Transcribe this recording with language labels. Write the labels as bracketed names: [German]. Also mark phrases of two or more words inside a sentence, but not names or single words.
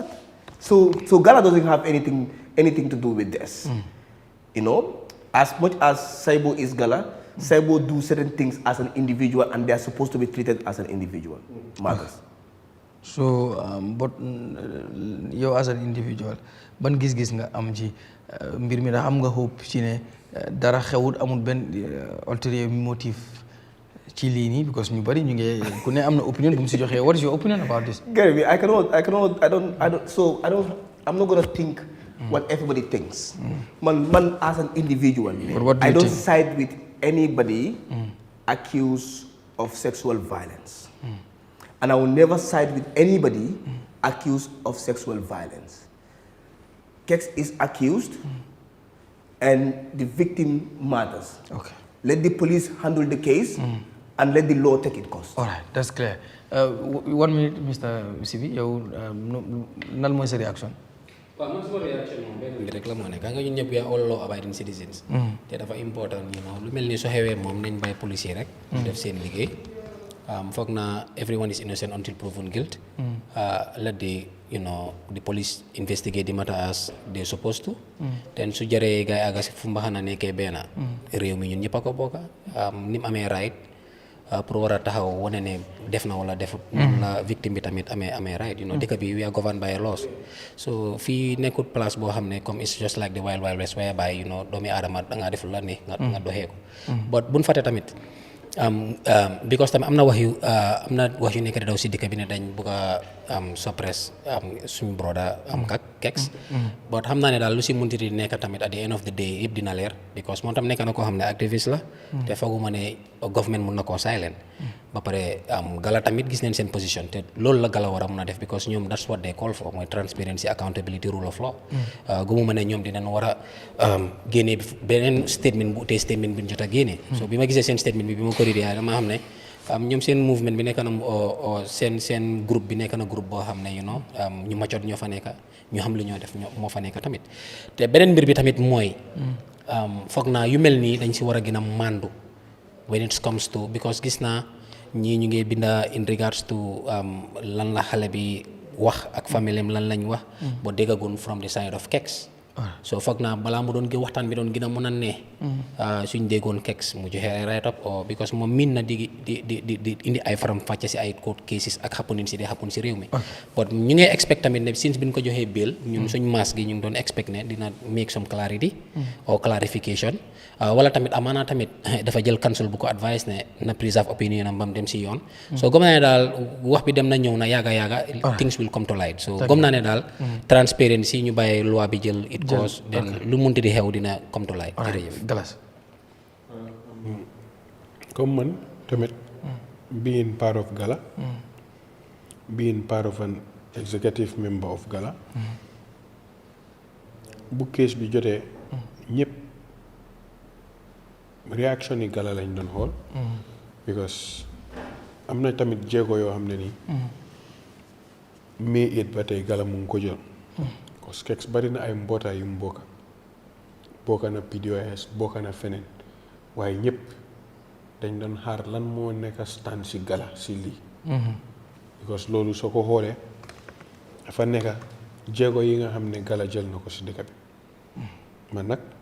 [English] So Gala doesn't have anything to do with this. You know, as much as Saibo is Gala, Saibo do certain things as an individual, and they are supposed to be treated as an individual matters. So but [Wolof] yow [English] as an individual [Wolof] ban gis-gis nga am ci mbir mi da am nga hope ci ne dara xewut amul benn [English] ulterior motive [Wolof] ci lii nii because ñu bari ñu ngi ku ne am na opinion bu mu si joxee. [English] What is your opinion about this? Gary, I'm not gonna think what everybody thinks. Man as an individual, I don't side with anybody accused of sexual violence, and I will never side with anybody accused of sexual violence. Keks is accused, and the victim matters. Okay. Let the police handle the case. And let the law take its cost. All right, that's clear. 1 minute, Mr. [Wolof] Sibi, yow nan mooy sa réaction? Well, man suma réaction moom benn bi rek la moo nekk nga ñun ñëpp [English] we are all law abiding citizens. [Wolof] te dafa important lu mel ni soo xewee moom nañ bàyyi policier rek. def seen liggéey. foog naa [English] everyone is innocent until proven guilt. Let the police investigate the matter as they supposed to. [Wolof] Then su jaree gars yi àgga si fu mbaxana nekkee benn réew mi ñun ñëpp a ko bokka ni mu amee right pour war a taxaw wane ne def na wala defut la victime bi tamit amee right dëkk bi [English] we are governed by laws. [Wolof] So fii nekkut place boo xam ne comme [English] it's just like the wild west [Wolof] whereby doomi aadama da ngaa def lu la ne nga doxee ko but buñ fàtte tamit because tamit am na wax yu nekk di daw si dëkk bi ne dañ bëgg a suppress suñu broda Keks but xam naa ne daal lu si munti di nekk tamit [English] at the end of the day [Wolof] yëpp dina leer because moom tam nekk na koo xam ne activiste la te fooguma ne government mun na koo silent ba pare Gala tamit gis neen seen position te loolu la Gala war a mun a def because ñoom [English] that's what they call for [Wolof] mooy [English] transparency accountability rule of law [Wolof] gëmuma ne ñoom dinañ war a génnee beneen statement bu utee statement bi ñu jot a génnee so bi ma gisee seen statement bi ma ko readee dama xam ne ñoom seen movement bi nekk na seen groupe bi nekk na groupe boo xam ne ñu macoot ñoo fa nekk ñu xam li ñoo def moo fa nekk tamit te beneen mbir bi tamit mooy foog naa yu mel nii dañ si war a gën a màndu [English] when it comes to because [Wolof] gis naa ñii ñu ngi binda [English] in regards to [Wolof] lan la xale bi wax ak famille am lan lañ wax ba déggagun [English] from the side of Keks [Wolof] so foog naa balaa mu doon waxtaan bi doon gën a mën a ne suñ déggoon Keks mu joxe [English] right up [Wolof] because moom miin na di indi ay faram fàcce si ay [English] court cases [Wolof] ak happening si di happen si réew mi but ñu ngi expect tamit ne since bi ñu ko joxee bail ñun suñ maas gi ñu ngi doon expect ne dina [English] make some clarity or clarification [Wolof] wala tamit amaana tamit dafa jël counsel bu ko advice ne na [English] preserve opinion [Wolof] am bam dem si yoon so gëm naa ne daal wax bi dem na ñëw na yaaga [English] things will come to light [Wolof] so gëm naa ne daal transparency ñu bàyyi loi bi jël [English] it cause [Wolof] then lu munti di xew dina [English] come to light [Wolof] jërëjëf Galas comme man tamit [English] being part of Gala being part of an executive member of Gala [Wolof] bu case bi jotee ñëpp réaction yi Gala lañ doon xool because am na tamit jéego yoo xam ne nii mais it ba tey Gala mu ngi ko jël [French] parce que [Wolof] Keks bari na ay mbootaay yu mu bokka bokk na PDOS bokk na feneen waaye ñëpp dañ doon xaar lan moo nekk stand si gala si lii because loolu soo ko xoolee dafa nekk jéego yi nga xam ne gala jël na ko si dëkk bi man nag